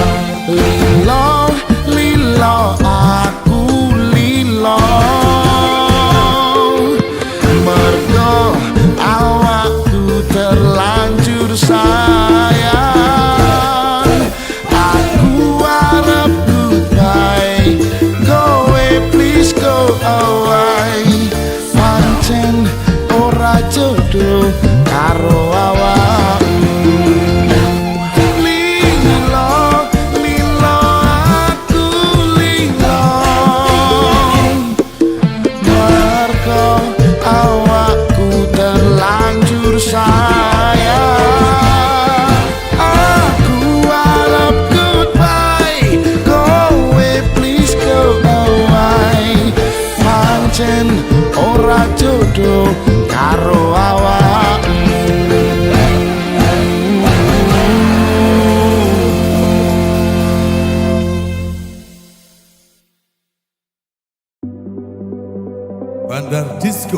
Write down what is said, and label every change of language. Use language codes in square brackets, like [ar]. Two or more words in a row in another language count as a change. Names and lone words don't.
[jv] Lilo, lilo, aku lilo, mergo awakku terlanjur sayang. Aku arep goodbye, kowe [en] please go away. [jv] Pancen ora jodoh karo awakmu. Lilo, lilo, aku lilo, mergo awakku terlanjur sayang. Aku arep goodbye, kowe [en] please go away. [jv] Pancen ora jodoh karo awakmu. Bandar Disco